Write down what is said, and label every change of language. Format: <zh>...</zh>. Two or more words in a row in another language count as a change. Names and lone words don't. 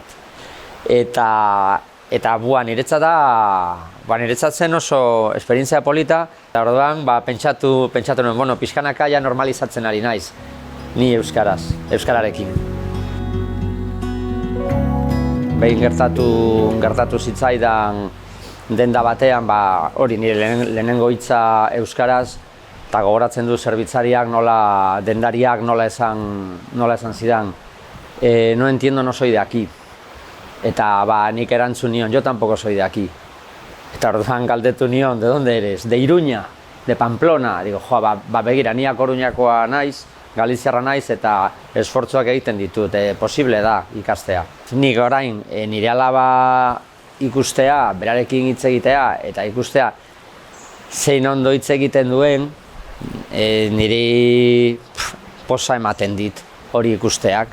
<eu>Eta niretzat zen oso esperientzia polita, eta orduan pentsatu nuen, pixkanaka ja normalizatzen ari naiz, ni euskararekin. Behin gertatu zitzaidan denda batean, hori nire lehenengo hitza euskaraz, eta gogoratzen du zerbitzariak nola, dendariak nola esan zidan,</eu> <es>no entiendo, no soy de aquí.</es> <eu>Eta nik erantzun nion,</eu> <es>yo tampoco soy de aquí.</es> <eu>Eta orduan galdetu nion,</eu> <es>de donde eres? De Iruña, de Pamplona. Digo,</es> <eu>begira, ni A Coruñakoa naiz, Galiziarra naiz, eta esfortzuak egiten ditut, posible da ikastea. Nik orain, nire alaba ikustea, berarekin hitz egitea, eta ikustea zein ondo hitz egiten duen, niri posa ematen dit hori ikusteak.</eu>